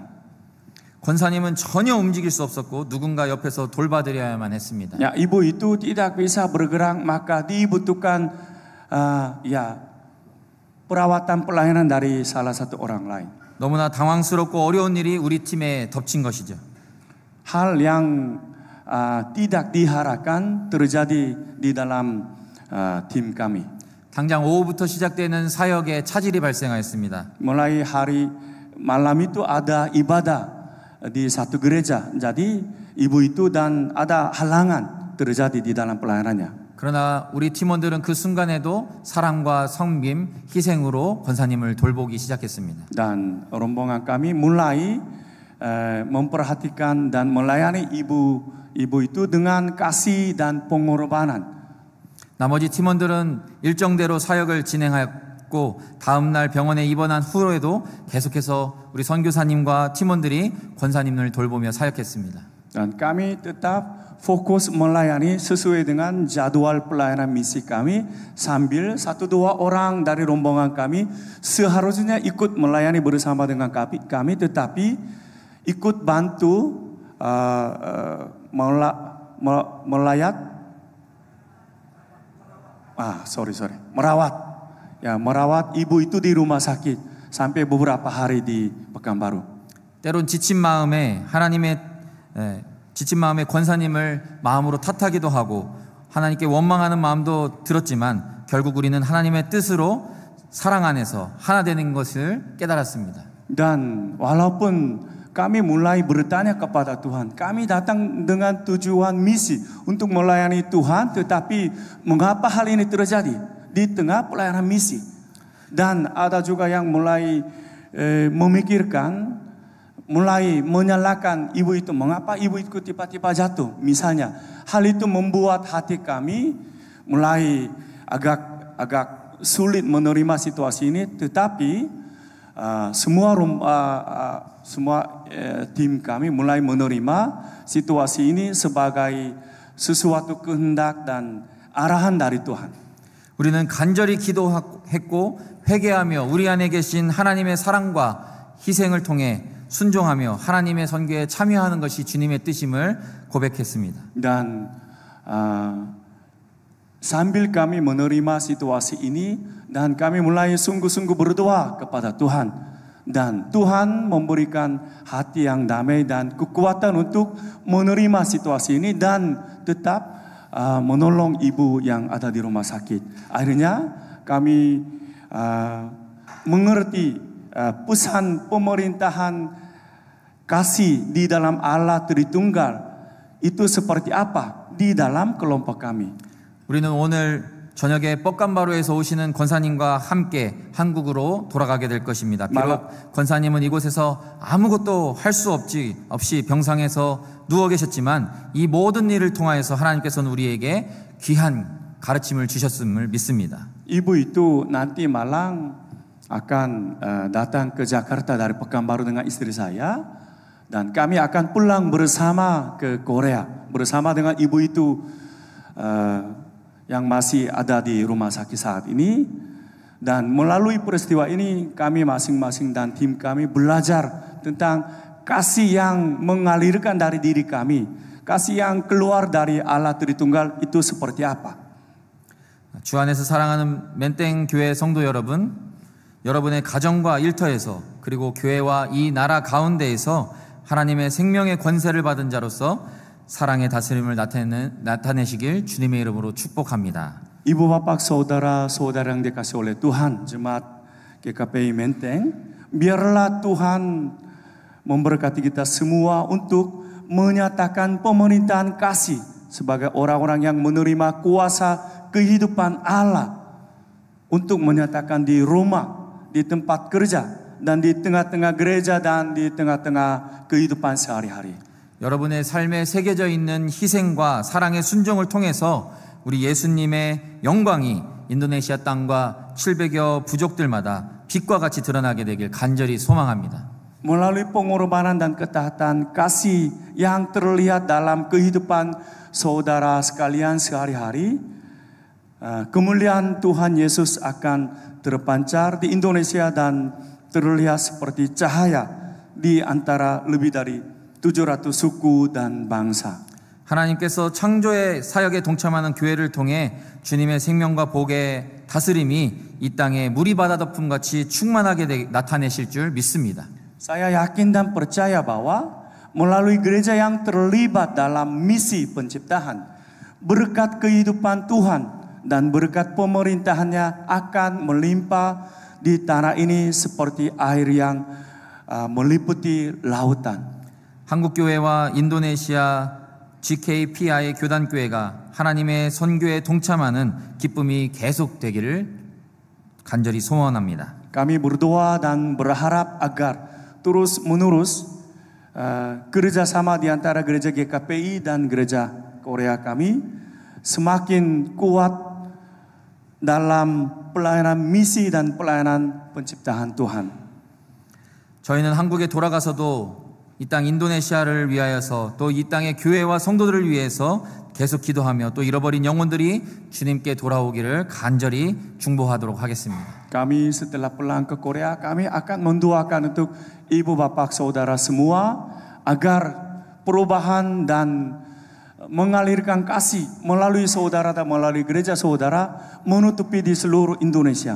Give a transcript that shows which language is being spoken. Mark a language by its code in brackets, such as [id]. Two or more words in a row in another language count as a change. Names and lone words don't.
[ko] 권사님은 전혀 움직일 수 없었고 누군가 옆에서 돌봐드려야만 했습니다. [id] Ya, ibu itu tidak bisa bergerak, maka dibutuhkan perawatan pelayanan dari salah satu orang lain. [ko] 너무나 당황스럽고 어려운 일이 우리 팀에 덮친 것이죠. [id] Hal yang tidak diharapkan terjadi di dalam tim kami. [ko] 당장 오후부터 시작되는 사역에 차질이 발생하였습니다. [id] Mulai hari malam itu ada ibadah di satu gereja. Jadi ibu itu dan ada halangan terjadi di dalam pelayanannya. [ko] 그러나 우리 팀원들은 그 순간에도 사랑과 섬김, 희생으로 권사님을 돌보기 시작했습니다. [id] Dan rombongan kami mulai memperhatikan dan melayani ibu itu dengan kasih dan pengorbanan. [ko] 나머지 팀원들은 일정대로 사역을 진행하였고 다음 날 병원에 입원한 후에도 계속해서 우리 선교사님과 팀원들이 권사님을 돌보며 사역했습니다. [id] Dan kami tetap fokus melayani sesuai dengan jadwal pelayanan misi kami sambil 1-2 orang dari rombongan kami seharusnya ikut melayani bersama dengan kami tetapi ikut bantu merawat ibu itu di rumah sakit sampai beberapa hari di Pekanbaru. [ko] 때론 지친 마음에 권사님을 마음으로 탓하기도 하고 하나님께 원망하는 마음도 들었지만 결국 우리는 하나님의 뜻으로 사랑 안에서 하나 되는 것을 깨달았습니다. [id] Dan walaupun kami mulai bertanya kepada Tuhan, kami datang dengan tujuan misi untuk melayani Tuhan, tetapi mengapa hal ini terjadi di tengah pelayanan misi? Dan ada juga yang mulai memikirkan, mulai menyalahkan ibu itu, mengapa ibu itu tiba-tiba jatuh. Misalnya, hal itu membuat hati kami mulai agak sulit menerima situasi ini. Tetapi semua tim kami mulai menerima situasi ini sebagai sesuatu kehendak dan arahan dari Tuhan. [ko] 우리는 간절히 기도했고 회개하며 우리 안에 계신 하나님의 사랑과 희생을 통해 순종하며 하나님의 선교에 참여하는 것이 주님의 뜻임을 고백했습니다. [id] Dan sambil kami menerima situasi ini dan kami mulai sungguh-sungguh berdoa kepada Tuhan dan Tuhan memberikan hati yang damai dan kekuatan untuk menerima situasi ini dan tetap menolong ibu yang ada di rumah sakit. Akhirnya kami mengerti pesan pemerintahan kasih di dalam Allah Tritunggal itu seperti apa di dalam kelompok kami. [ko] 우리는 오늘 저녁에 뻑간바루에서 오시는 권사님과 함께 한국으로 돌아가게 될 것입니다. 비록 권사님은 이곳에서 아무것도 할 수 없이 병상에서 누워 계셨지만 이 모든 일을 통하여서 하나님께서는 우리에게 귀한 가르침을 주셨음을 믿습니다. [id] Ibu itu nanti malam akan datang ke Jakarta dari Pekanbaru dengan istri saya dan kami akan pulang bersama ke Korea bersama dengan ibu itu yang masih ada di rumah sakit saat ini. Dan melalui peristiwa ini kami masing-masing dan tim kami belajar tentang kasih yang mengalirkan dari diri kami, kasih yang keluar dari Allah Tritunggal itu seperti apa. [ko] 주 안에서 사랑하는 맨땡 교회 성도 여러분, 여러분의 가정과 일터에서 그리고 교회와 이 나라 가운데에서 하나님의 생명의 권세를 받은 자로서 사랑의 다스림을 나타내시길 주님의 이름으로 축복합니다. [id] Ibu bapak saudara-saudara yang dikasih oleh Tuhan, jemaat GKPI Menteng, biarlah Tuhan memberkati kita semua untuk menyatakan pemerintahan kasih sebagai orang-orang yang menerima kuasa kehidupan Allah untuk menyatakan di rumah, di tempat kerja, dan di tengah-tengah gereja dan di tengah-tengah kehidupan sehari-hari. [ko] 여러분의 삶에 새겨져 있는 희생과 사랑의 순종을 통해서 우리 예수님의 영광이 인도네시아 땅과 700여 부족들마다 빛과 같이 드러나게 되길 간절히 소망합니다. [id] Melalui pengorbanan dan ketaatan kasih yang terlihat dalam kehidupan saudara sekalian sehari-hari, kemuliaan Tuhan Yesus akan terpancar di Indonesia dan terlihat seperti cahaya di antara lebih dari 700 suku dan bangsa. [ko] 하나님께서 창조의 사역에 동참하는 교회를 통해 주님의 생명과 복의 다스림이 이 땅에 물이 바다 덮음같이 충만하게 나타내실 줄 믿습니다. [id] Saya yakin dan percaya bahwa melalui gereja yang terlibat dalam misi penciptaan, berkat kehidupan Tuhan dan berkat pemerintahannya akan melimpah di tanah ini seperti air yang meliputi lautan. [ko] 한국교회와 인도네시아 GKPI의 교단교회가 하나님의 선교에 동참하는 기쁨이 계속되기를 간절히 소원합니다. [id] Kami berdoa dan berharap agar terus menerus kerjasama di antara gereja GKPI dan gereja Korea kami semakin kuat dalam pelayanan misi dan pelayanan penciptaan Tuhan. [ko] 저희는 한국에 돌아가서도 이 땅 인도네시아를 위하여서 또 이 땅의 교회와 성도들을 위해서 계속 기도하며 또 잃어버린 영혼들이 주님께 돌아오기를 간절히 중보하도록 하겠습니다. [id] Kami setelah pulang ke Korea, kami akan mendoakan untuk ibu bapak saudara semua agar perubahan dan mengalirkan kasih melalui saudara dan melalui gereja saudara menutupi di seluruh Indonesia.